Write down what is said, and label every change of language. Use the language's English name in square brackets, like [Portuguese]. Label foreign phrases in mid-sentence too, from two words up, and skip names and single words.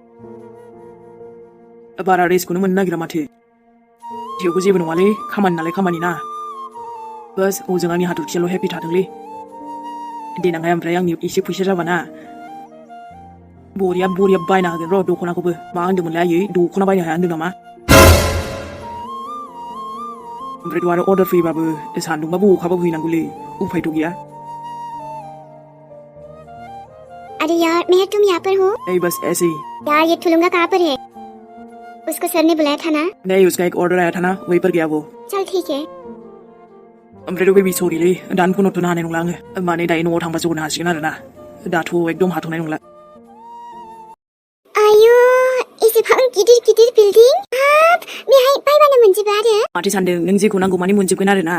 [Bodo] बारा रेस्टखौनो मोननो नागिरा माथो थेवबो जेबो नङालै खामानि नालाय खामानि ना बास हजों आंनि हाथरखियाल' हेपि थाथोंलै देनांहाय ओमफ्राय आंनि एसे फैसा जाबाना बरिया बायना होगोन र' दख'नाखौबो मा होन्दोंमोनलाय आयै दख'ना बायनो हाया होन्दों नामा ओमफ्रायथ' आरो अर्डार फैबाबो सान्दुंबाबो अखाबाबो हैनांगौलै उफायथ' गैया [Hindi] अरे यार मेहर तुम यहाँ पर हो नहीं बस ऐसे ही यार ये ठुलुंगा कहाँ पर है उसको सर ने बुलाया था ना नहीं उसका एक ऑर्डर आया था ना वहीं पर गया वो चल ठीक है [Bodo] ओमफ्रायथ' बेबि सरिलै दानो फन हरथ'नो हानाय नंला आङो माने दायो न'आव थांबासो हरनो हासिगोन आरोना दाथ' एकदम हाथ'नाय नंला आयु एसेबां गिदिर बिल्डिं हाब बेहाय बायबानो मोनजोबो आरो माथो सानदों नों जेखौ नांगौ माने मोनजोबगोन आरोना